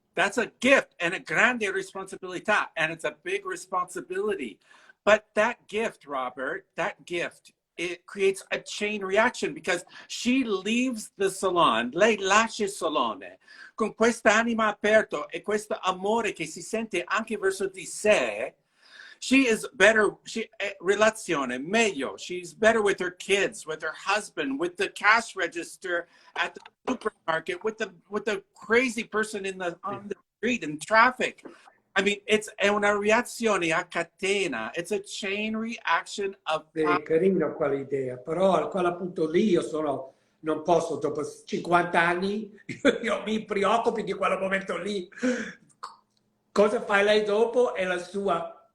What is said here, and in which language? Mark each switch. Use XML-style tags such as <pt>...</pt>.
<en>That's a gift and a</en> <it>grande responsabilità,</it> <en>and it's a big responsibility. But that gift, Robert, that gift, it creates a chain reaction because she leaves the salon,</en> <it>lei lascia il salone con questa anima aperta e questo amore che si sente anche verso di sé.</it> <en>She is better,</en> <it>relazione, meglio.</it> <en>She's better with her kids, with her husband, with the cash register at the supermarket, with the crazy person on the street in traffic. I mean,</en> <it>è una reazione a catena.</it> <en>It's a chain reaction of</en> <it>È carino quell'idea, però a quel punto lì non posso, dopo 50 anni, io mi preoccupo di quel momento lì. Cosa fai lei dopo è la sua.</it>